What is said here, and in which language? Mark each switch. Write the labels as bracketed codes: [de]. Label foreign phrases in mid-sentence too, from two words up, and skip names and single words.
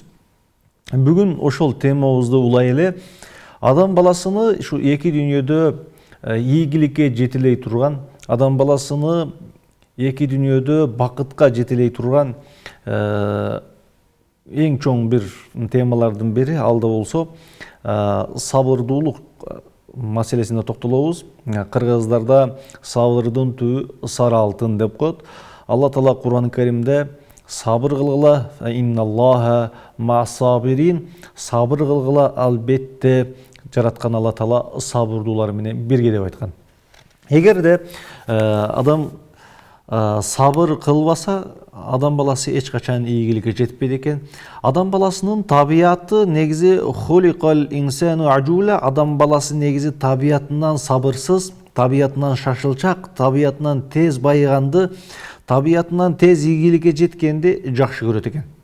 [ky] Бүгүн ошол темабызды улай эле адам баласыны ушу эки дүйнөдө ийгиликке жетелей турган, адам баласыны эки дүйнөдө бакытка жетелей турган эң чоң бир темалардын бири алда болсо сабырдуулук маселесине токтолобуз. Кыргыздарда сабырдын түбү сары алтын деп коет. Алла Таала Кур'ан-ы Керимде сабыр кылгыла, [ar] إن الله مع الصابرين, [ky] сабыр кылгыла, албетте жараткан Алла Таала сабырдуулар менен бирге деп айткан. Эгерде адам сабыр кылбаса, адам баласы эч качан ийгиликке жетпейт экен. Адам баласынын табияты негизи [ar] خلق الإنسان عجولا, [ky] адам баласы негизи табиятынан сабырсыз, табиятынан шашылчак, табиятынан тез байыганды, табиятынан тез ийгиликке жеткенди жакшы көрөт экен.